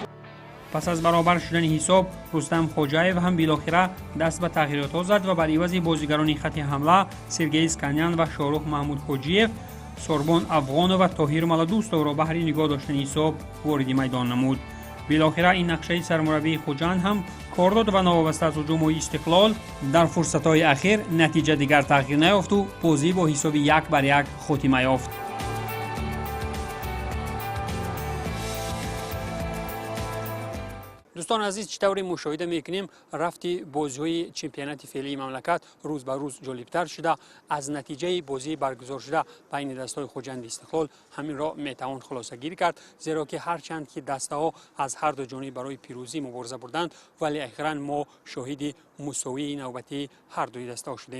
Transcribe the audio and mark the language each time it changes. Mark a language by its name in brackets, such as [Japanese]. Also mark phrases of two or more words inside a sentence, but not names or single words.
[Tajik] пас аз баробар шудани ҳисоб Рустам Хоҷаев ҳам билохира даст ба тағйиротҳо зад ва бар ивази бозигарони хатти ҳамла Сергей Сканян ва Шорух Маҳмудхоҷиев Сорбон Афғонов ва Тоҳир Маладӯстовро баҳри нигоҳ доштани ҳисоб вориди майдон намуд. билохира ин нақшаи сармураббии Хуҷанд ҳам кор дод ва новобаста аз ҳуҷуму Истиқлол дар фурсатҳои ахир натиҷа дигар тағйир наёфту бозӣ бо ҳисоби 1-1 хотима ёфт. дӯстони азиз чӣ тавре мушоҳида мекунем рафти бозиҳои чемпионати феълии мамлакат рӯз ба рӯз ҷолибтар шуда аз натиҷаи бозии баргузоршуда байни дастаҳои Хуҷанд Истиқлол ҳаминро метавон хулосагирӣ кард зеро ки ҳарчанд ки дастаҳо аз ҳар ду ҷониб барои пирӯзӣ мубориза бурданд вале ахиран мо шоҳиди мусовии навбатии ҳар дуи дастаҳо шудем.